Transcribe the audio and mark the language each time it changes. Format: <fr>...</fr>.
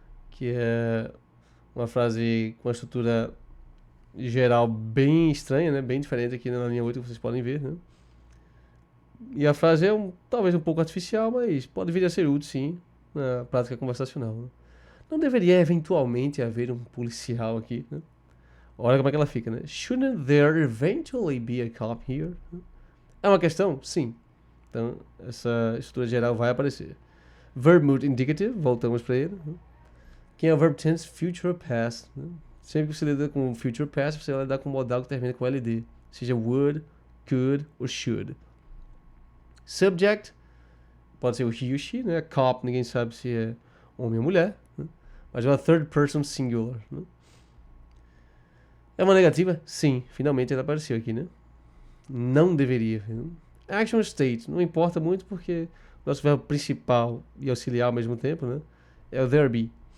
<pt>Que é uma frase com uma estrutura geral bem estranha, né? Bem diferente aqui na linha 8, que vocês podem ver, né? E a frase é talvez um pouco artificial, mas pode vir a ser útil, sim, na prática conversacional. Né? Não deveria eventualmente haver um policial aqui, né? Olha como é que ela fica, né?</pt> <en>Shouldn't there eventually be a cop here?</en> <pt>É uma questão? Sim. Então, essa estrutura geral vai aparecer.</pt> <en>Verb mood indicative,</en> <pt>voltamos para ele. Né? Quem é o</pt> <en>verb tense future past?</en> <pt>Né? Sempre que você lida com future past, você vai lidar com modal que termina com LD. Seja would, could ou should. Subject, pode ser o he ou she, né? Cop, ninguém sabe se é homem ou mulher. Né? Mas é uma</pt> <en>third person singular.</en> <pt>Né? É uma negativa? Sim, finalmente ela apareceu aqui, né? Não deveria. Né? Action state, não importa muito porque nosso verbo principal e auxiliar ao mesmo tempo, né? É o there be.</pt>